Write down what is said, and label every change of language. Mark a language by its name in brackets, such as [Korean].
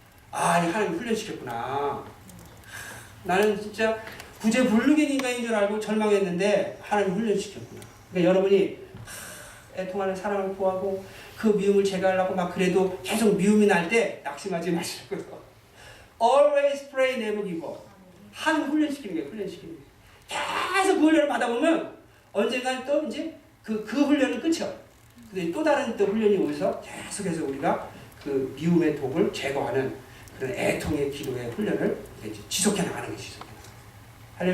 [Korean] 아, 이 하나님 훈련시켰구나. 나는 진짜 구제불능의 인간인 줄 알고 절망했는데 하나님 훈련시켰구나. 그러니까 여러분이 애통하는 사람을 구하고 그 미움을 제거하려고 막 그래도 계속 미움이 날 때 낙심하지 마시고요. [English] Always pray, never give up. [Korean] 하나님 훈련시키는 거예요. 훈련시키는 거예요. 계속 그 훈련을 받아보면 언젠간 또 이제 그 훈련은 끝이야. 근데 또 다른 또 훈련이 오면서 계속해서 우리가 그 미움의 독을 제거하는 그런 애통의 기도의 훈련을 지속해 나가는 게 지속해 나가는 거예요.